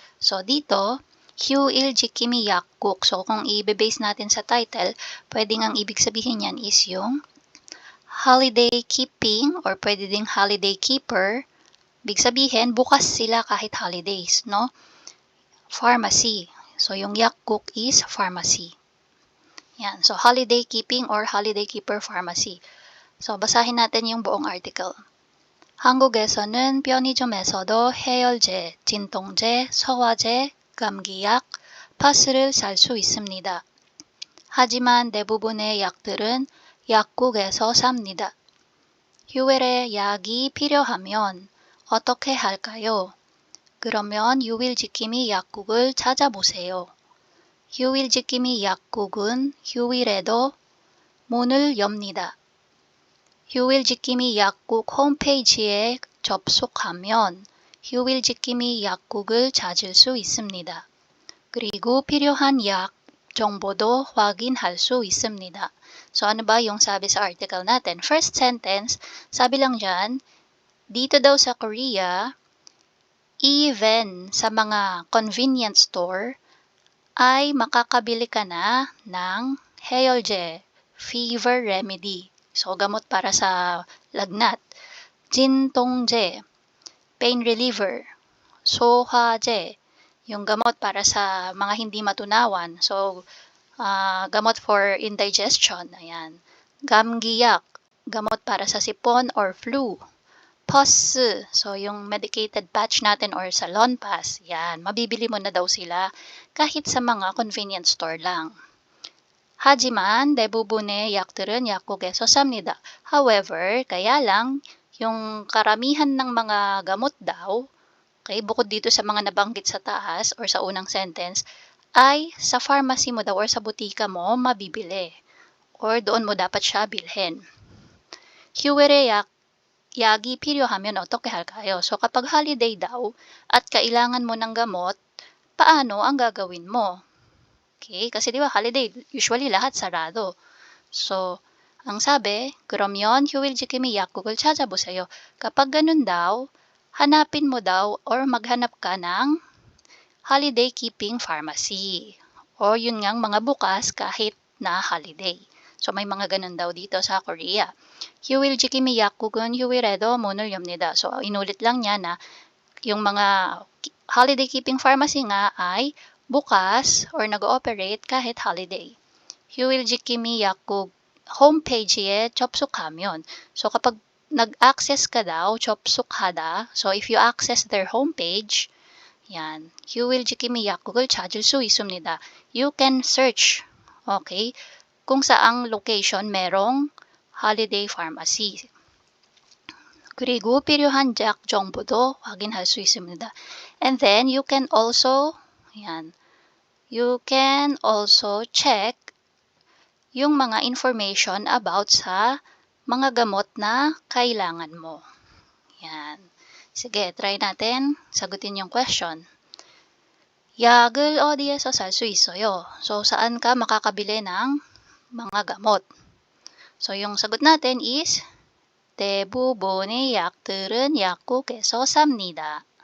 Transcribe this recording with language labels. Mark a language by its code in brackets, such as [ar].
[tl] So, dito, Hyuil Jikimi Yakkuk. So, kung i-base natin sa title, pwedeng ang ibig sabihin yan is yung holiday keeping or pwede ding holiday keeper. Ibig sabihin, bukas sila kahit holidays, no? Pharmacy. So, yung yakkuk is pharmacy. Yan. So, holiday keeping or holiday keeper pharmacy. So, basahin natin yung buong article. [ko] 한국에서는 편의점에서도 해열제, 진통제, 소화제, 감기약, 파스를 살 수 있습니다. 하지만 대부분의 약들은 약국에서 삽니다. 휴일에 약이 필요하면 어떻게 할까요? 그러면 휴일지킴이 약국을 찾아보세요. 휴일지킴이 약국은 휴일에도 문을 엽니다. 휴일지킴이 약국 홈페이지에 접속하면 휴일지킴이 약국을 찾을 수 있습니다. 그리고 필요한 약 정보도 확인할 수 있습니다. [tl] So ano ba yung sabi sa article natin? First sentence, sabi lang dyan, dito daw sa Korea, even sa mga convenience store, ay makakabili ka na ng 해열제, fever remedy. So, gamot para sa lagnat. 진통제, pain reliever. 소화제, yung gamot para sa mga hindi matunawan. So, gamot for indigestion. Ayan. 감기약, gamot para sa sipon or flu. POS, so yung medicated patch natin or salon pass. Yan, mabibili mo na daw sila kahit sa mga convenience store lang. [ko] 하지만 대부분의 약들은 약국에서 삽니다. [tl] However, kaya lang, yung karamihan ng mga gamot daw, okay, bukod dito sa mga nabanggit sa taas or sa unang sentence, ay sa pharmacy mo daw or sa butika mo mabibili. Or doon mo dapat siya bilhin. [ko] 휴일에 약이 필요하면 어떻게 할까요? [tl] So kapag holiday daw at kailangan mo ng gamot, paano ang gagawin mo? Okay? Kasi di ba holiday, usually lahat sarado. So, ang sabi, [ko] 그러면 휴일지킴이 약국을 찾아보세요. [tl] Kapag ganun daw, hanapin mo daw or maghanap ka ng holiday keeping pharmacy. O yun ngang mga bukas kahit na holiday. So may mga ganun daw dito sa Korea. [ko] 휴일지킴이 약국은 휴일에도 문을 엽니다. [tl] So inulit lang niya na yung mga holiday keeping pharmacy nga ay bukas or nag-ooperate kahit holiday. [ko] 휴일지킴이 약국 homepage에 접속하면. [tl] So kapag nag-access ka daw, 접속하다. [en] So if you access their homepage, yan, [ko] 휴일지킴이 약국을 찾을 수 있습니다. [tl] You can search, okay, kung saang location merong holiday pharmacy. [ko] 그리고 필요한 약 정보도 확인할 수 있습니다. [en] And then you can also, yan, you can also check yung mga information about sa mga gamot na kailangan mo. Yan. [tl] Sige, try natin sagutin yung question. [ko] 약을 어디에서 살 수 있어요? [tl] So, saan ka makakabili ng mga gamot? So, yung sagot natin is [ko] 대부분의 약들은 약국에서 삽니다.